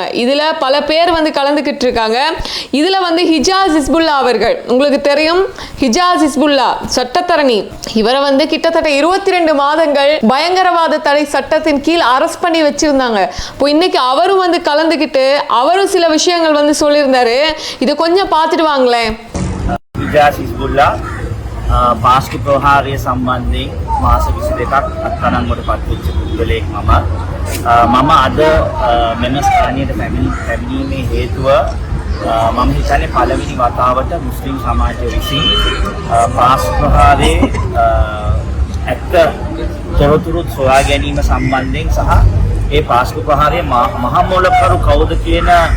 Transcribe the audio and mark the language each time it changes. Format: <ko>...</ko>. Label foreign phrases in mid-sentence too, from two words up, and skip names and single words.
<ta>இதுல பல பேர் கலந்துகிட்டு இருக்காங்க. இதுல ஹிஜாஸ் ஹிஸ்புல்லா அவர்கள், உங்களுக்கு தெரியும், ஹிஜாஸ் ஹிஸ்புல்லா சட்டத்தரணி, இவரை கிட்டத்தட்ட 22 மாதங்கள் பயங்கரவாத தடை சட்டத்தின் கீழ் அரெஸ்ட் பண்ணி வச்சிருந்தாங்க. இப்போ இன்னைக்கு அவரும் கலந்துகிட்டு அவரும் சில விஷயங்கள் சொல்லியிருந்தாரு. இதை கொஞ்சம் பார்த்துட்டு வாங்களேன்.</ta> <si>හිජාස් හිස්බුල්ලා පාස්කු ප්‍රහාරය සම්බන්ධයෙන් මාස 22ක් අත්අඩංගුවට පත්වෙච්ච පුද්ගලයෙක් මම අද මෙම ස්ථානයට පැමිණීමේ හේතුව මම හිතන්නේ පළවෙනි වතාවට මුස්ලිම් සමාජය විසින් පාස්කු ප්‍රහාරයේ ඇත්ත තොරතුරු සොයා ගැනීම සම්බන්ධයෙන් සහ ඒ පාස්කු ප්‍රහාරයේ මහමූලකරු කවුද කියන</si>